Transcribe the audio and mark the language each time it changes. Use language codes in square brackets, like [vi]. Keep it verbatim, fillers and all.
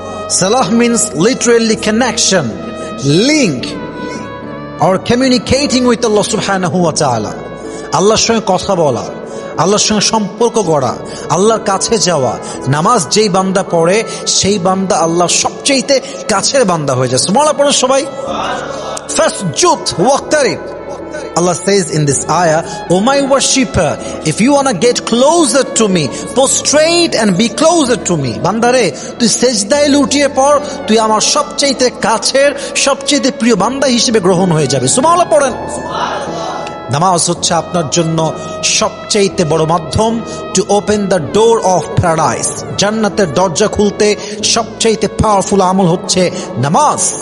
[en] Salah means literally connection, link, or communicating with Allah সুবহানাহু ওয়া তাআলা। [bn] আল্লাহর সঙ্গে কথা বলা, আল্লাহর সঙ্গে সম্পর্ক গড়া, আল্লাহর কাছে যাওয়া। নামাজ যেই বান্দা পড়ে, সেই বান্দা আল্লাহর সবচেয়ে কাছের বান্দা হয়ে যায়। সুবহানাল্লাহ পড়ো সবাই। ফার্স্ট [ar] জুত ওয়াক্তারিব। [en] Allah says in this ayah, O my worshipper, if you want to get closer to me, prostrate and be closer to me. [bn] বান্দারে, তুই সেজদায় লুটিয়ে পড়, তুই আমার সবচেয়ে কাছের সবচেয়ে প্রিয় বান্দা হিসেবে গ্রহণ হয়ে যাবে। সুবহানাল্লাহ পড়েন। নামাজ হচ্ছে আপনার জন্য সবচেয়ে বড় মাধ্যম [en] To open the door of paradise. [bn] জান্নাতের দরজা খুলতে সবচেয়ে পাওয়ারফুল আমল হচ্ছে নামাজ।